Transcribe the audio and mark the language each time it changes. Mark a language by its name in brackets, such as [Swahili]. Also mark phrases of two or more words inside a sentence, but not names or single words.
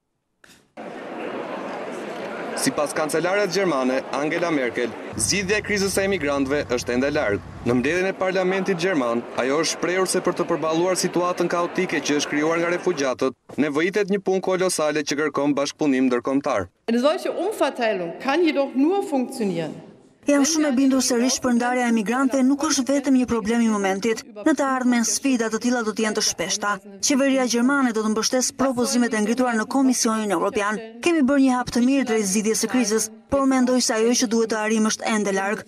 [Albanian] Sipas kancelares gjermane Angela Merkel, zgjidhja e krizës së emigrantëve është ende larg. Në mbledhjen e parlamentit gjerman, ajo është shprehur se për të përballuar situatën kaotike që është krijuar nga refugjatët, nevojitet një punë kolosale që kërkon bashkëpunim ndërkombëtar. [German] Eine solche Umverteilung kann jedoch nur funktionieren. [Albanian] Jam shumë e bindur se rishpërndarja e emigrantëve nuk është vetëm një problem i momentit. Në të ardhmen sfida të tilla do të jenë të shpeshta. Qeveria gjermane do të mbështesë propozimet e ngritura në Komisionin Evropian. Kemi bërë një hap të mirë drejt zgjidhjes së krizës, por mendoj se ajo që duhet të arrijmë është ende larg.